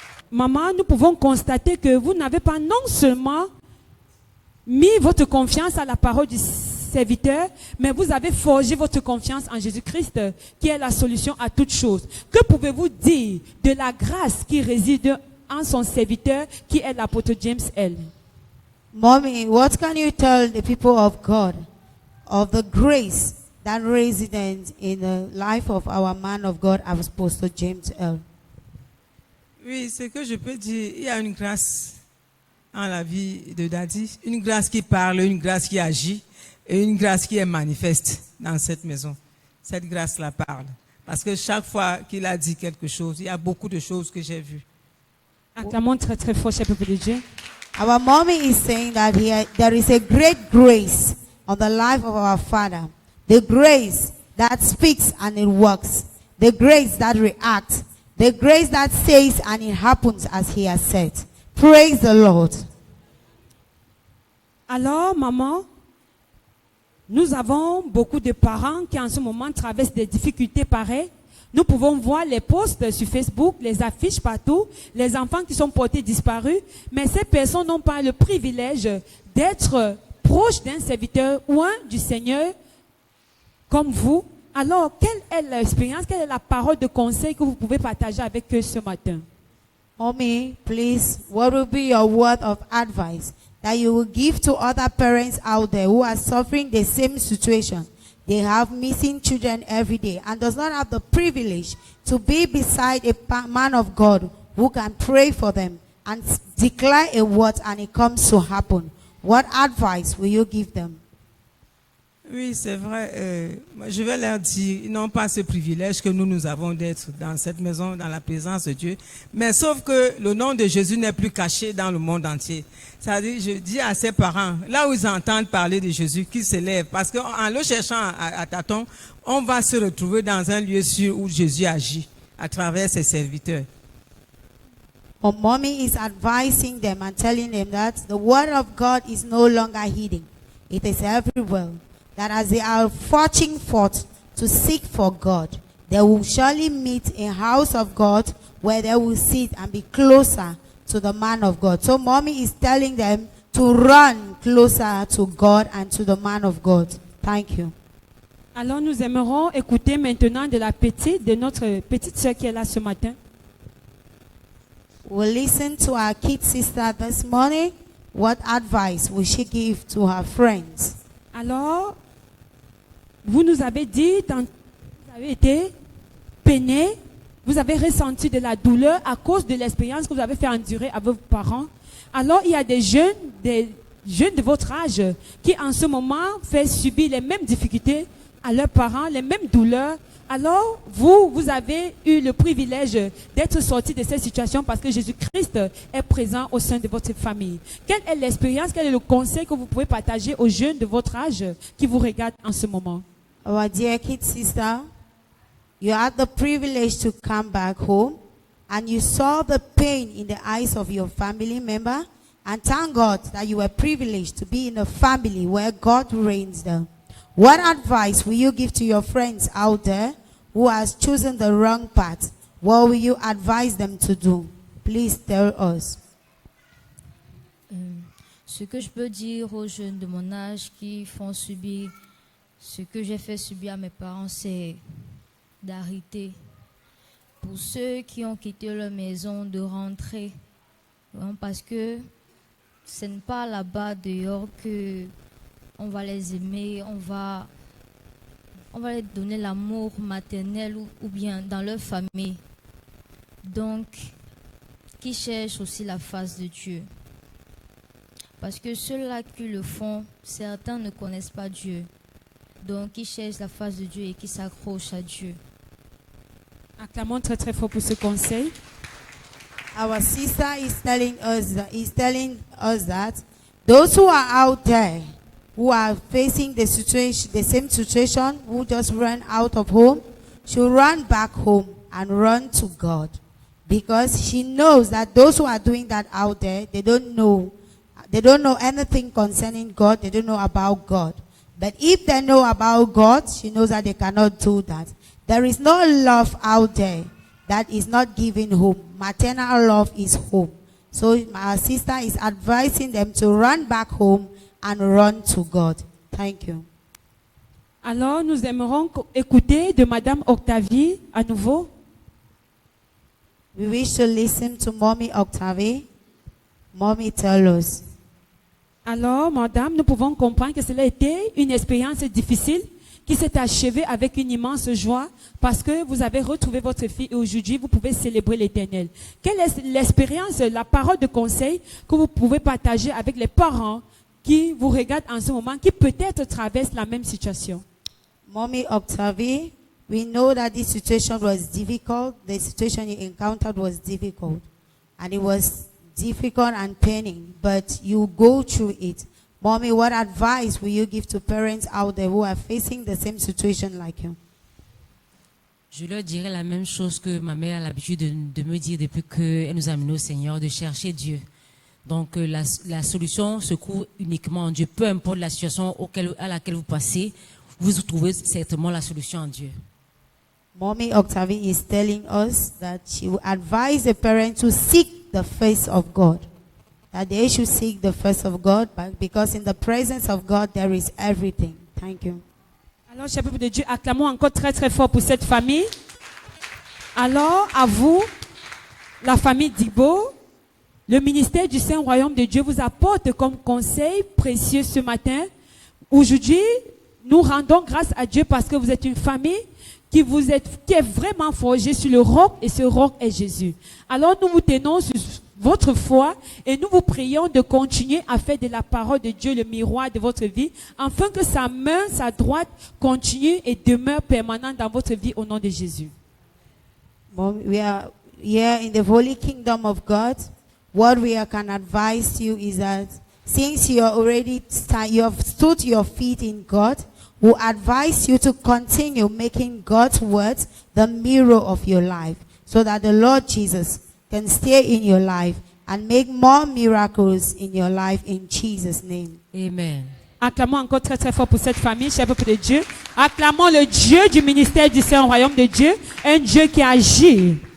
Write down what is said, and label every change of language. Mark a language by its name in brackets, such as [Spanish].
[French] Maman, nous pouvons constater que vous n'avez pas non seulement mis votre confiance à la parole du serviteur, mais vous avez forgé votre confiance en Jésus-Christ, qui est la solution à toutes choses. Que pouvez-vous dire de la grâce qui réside en son serviteur, qui est l'apôtre James L. [English] Mommy, what can you tell the people of God of the grace that resident in the life of our man of God, Apostle James L? [French] Oui, ce que je peux dire, il y a une grâce en la vie de Daddy, une grâce qui parle, une grâce qui agit et une grâce qui est manifeste dans cette maison. Cette grâce-là parle. Parce que chaque fois qu'il a dit quelque chose, il y a beaucoup de choses que j'ai vues. Acclamons très très fort, cher peuple de Dieu. [English] Our mommy is saying that there is a great grace on the life of our father. The grace that speaks and it works. The grace that reacts. The grace that says and it happens as he has said. Praise the Lord. [French] Alors, maman, nous avons beaucoup de parents qui en ce moment traversent des difficultés pareilles. Nous pouvons voir les posts sur Facebook, les affiches partout, les enfants qui sont portés disparus, mais ces personnes n'ont pas le privilège d'être proches d'un serviteur ou un du Seigneur comme vous. Alors, quelle est l'expérience, quelle est la parole de conseil que vous pouvez partager avec eux ce matin? [English] Mommy, please, what will be your word of advice that you will give to other parents out there who are suffering the same situation? They have missing children every day and does not have the privilege to be beside a man of God who can pray for them and declare a word and it comes to happen. What advice will you give them? [French] Oui, c'est vrai. Je vais leur dire, ils n'ont pas ce privilège que nous avons d'être dans cette maison, dans la présence de Dieu. Mais sauf que le nom de Jésus n'est plus caché dans le monde entier. C'est-à-dire, je dis à ses parents, là où ils entendent parler de Jésus, qu'ils se lèvent. Parce qu'en le cherchant à tâtons, on va se retrouver dans un lieu sûr où Jésus agit à travers ses serviteurs. [English] Mommy is advising them and telling them that the word of God is no longer hidden. It is everywhere. That as they are forging forth to seek for God, they will surely meet a house of God where they will sit and be closer to the man of God. So mommy is telling them to run closer to God and to the man of God. Thank you. [French] Alors nous aimerons écouter maintenant de notre petite sœur qui est là ce matin. [English] We'll listen to our kid sister this morning. What advice will she give to her friends? [French] Alors, vous nous avez dit, vous avez été peiné, vous avez ressenti de la douleur à cause de l'expérience que vous avez fait endurer à vos parents. Alors, il y a des jeunes de votre âge qui en ce moment fait subir les mêmes difficultés à leurs parents, les mêmes douleurs. Alors, vous avez eu le privilège d'être sortis de cette situation parce que Jésus-Christ est présent au sein de votre famille. Quelle est l'expérience, quel est le conseil que vous pouvez partager aux jeunes de votre âge qui vous regardent en ce moment? [English] Our dear kid sister, you had the privilege to come back home and you saw the pain in the eyes of your family member, and thank God that you were privileged to be in a family where God reigns there. What advice will you give to your friends out there who has chosen the wrong path? What will you advise them to do? Please tell us. [French] Ce que je peux dire aux jeunes de mon âge qui font subir ce que j'ai fait subir à mes parents, c'est d'arrêter. Pour ceux qui ont quitté leur maison, de rentrer. Parce que ce n'est pas là-bas dehors que on va les aimer, on va leur donner l'amour maternel ou bien dans leur famille. Donc, qui cherchent aussi la face de Dieu. Parce que ceux-là qui le font, certains ne connaissent pas Dieu. Donc, qui cherchent la face de Dieu et qui s'accrochent à Dieu. Acclamons très très fort pour ce conseil. [English] Our sister is telling us that those who are out there who are facing the same situation, who just ran out of home, should run back home and run to God. Because she knows that those who are doing that out there, they don't know anything concerning God, they don't know about God. But if they know about God, she knows that they cannot do that. There is no love out there that is not given home. Maternal love is home. So my sister is advising them to run back home and run to God. Thank you. [French] Alors, nous aimerons écouter de Madame Octavie à nouveau. [English] We wish to listen to Mommy Octavie. Mommy, tell us. [French] Alors, Madame, nous pouvons comprendre que cela a été une expérience difficile qui s'est achevée avec une immense joie parce que vous avez retrouvé votre fille et aujourd'hui, vous pouvez célébrer l'Éternel. Quelle est l'expérience, la parole de conseil que vous pouvez partager avec les parents qui vous regardent en ce moment, qui peut-être traversent la même situation? [English] Mommy Octavie, we know that this situation was difficult. The situation you encountered was difficult. And it was difficult and paining, but you go through it. Mommy, what advice will you give to parents out there who are facing the same situation like you? [French] Je leur dirais la même chose que ma mère a l'habitude de me dire depuis qu'elle nous a amenés au Seigneur, de chercher Dieu. Donc la solution se trouve uniquement en Dieu. Peu importe la situation à laquelle vous passez, vous trouvez certainement la solution en Dieu. [English] Mommy Octavie is telling us that she will advise the parents to seek the face of God. That they should seek the face of God, because in the presence of God there is everything. Thank you. [French] Alors, cher peuple de Dieu, acclamons encore très très fort pour cette famille. Alors, à vous, la famille Digbo, le ministère du Saint-Royaume de Dieu vous apporte comme conseil précieux ce matin. Aujourd'hui, nous rendons grâce à Dieu parce que vous êtes une famille qui est vraiment forgée sur le roc et ce roc est Jésus. Alors, nous vous tenons sur votre foi et nous vous prions de continuer à faire de la parole de Dieu le miroir de votre vie afin que sa main, sa droite continue et demeure permanente dans votre vie au nom de Jésus. [English] Mom, we are here in the holy kingdom of God. What we can advise you is that since you have stood your feet in God, we advise you to continue making God's words the mirror of your life so that the Lord Jesus can stay in your life and make more miracles in your life in Jesus' name. Amen. [French] Acclamons encore très très fort pour cette famille, cher peuple de Dieu. Acclamons le Dieu du ministère du Saint-Royaume de Dieu, un Dieu qui agit.